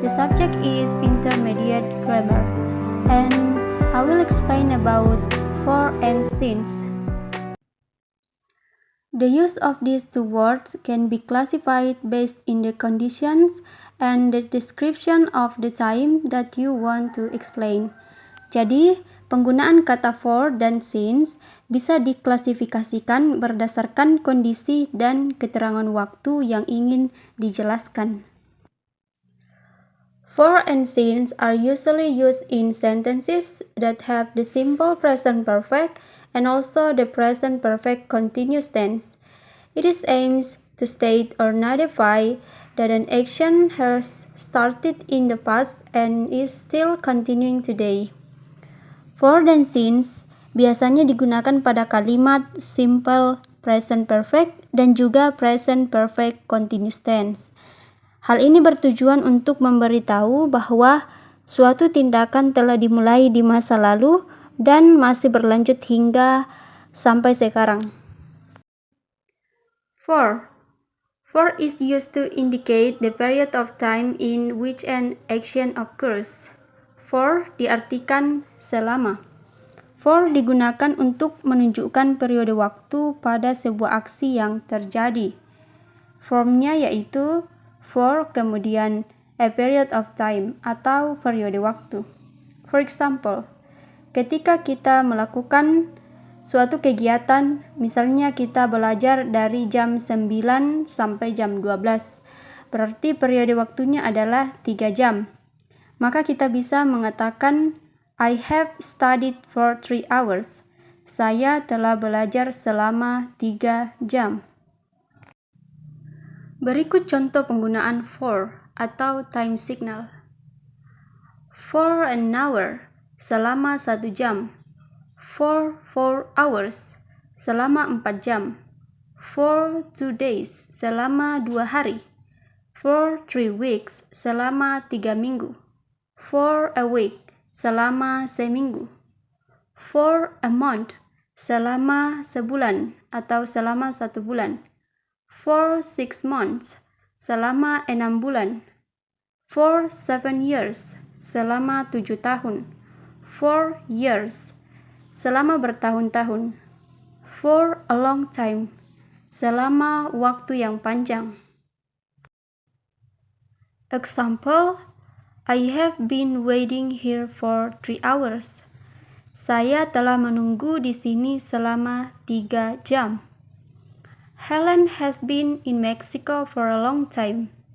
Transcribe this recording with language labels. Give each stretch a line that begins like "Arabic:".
English: The subject is intermediate grammar, and I will explain about for and since. The use of these two words can be classified based in the conditions and the description of the time that you want to explain.
Indonesian: Jadi, penggunaan kata for dan since bisa diklasifikasikan berdasarkan kondisi dan keterangan waktu yang ingin dijelaskan.
English: For and since are usually used in sentences that have the simple present perfect and also the present perfect continuous tense. It is aims to state or notify that an action has started in the past and is still continuing today.
Indonesian: For dan since biasanya digunakan pada kalimat simple present perfect dan juga present perfect continuous tense. Hal ini bertujuan untuk memberitahu bahwa suatu tindakan telah dimulai di masa lalu dan masih berlanjut hingga sampai sekarang.
English: For is used to indicate the period of time in which an action occurs.
Indonesian: For diartikan selama. For digunakan untuk menunjukkan periode waktu pada sebuah aksi yang terjadi. Formnya yaitu for kemudian
English: a period of time
Indonesian: atau periode waktu.
English: For example,
Indonesian: ketika kita melakukan suatu kegiatan, misalnya kita belajar dari jam 9 sampai jam 12, berarti periode waktunya adalah 3 jam. Maka kita bisa mengatakan,
English: I have studied for 3 hours.
Indonesian: Saya telah belajar selama 3 jam. Berikut contoh penggunaan for atau time signal.
English: For an hour,
Indonesian: selama 1 jam.
English: For 4 hours,
Indonesian: selama 4 jam.
English: For 2 days,
Indonesian: selama 2 hari.
English: For 3 weeks,
Indonesian: selama 3 minggu.
English: For a week,
Indonesian: selama seminggu.
English: For a month,
Indonesian: selama sebulan atau selama 1 bulan.
English: For 6 months,
Indonesian: selama 6 bulan.
English: For 7 years,
Indonesian: selama 7 tahun.
English: 4 years,
Indonesian: selama bertahun-tahun.
English: For a long time,
Indonesian: selama waktu yang panjang.
English: Example, I have been waiting here for 3 hours.
Indonesian: Saya telah menunggu di sini selama 3 jam.
English: Helen has been in Mexico for a long time.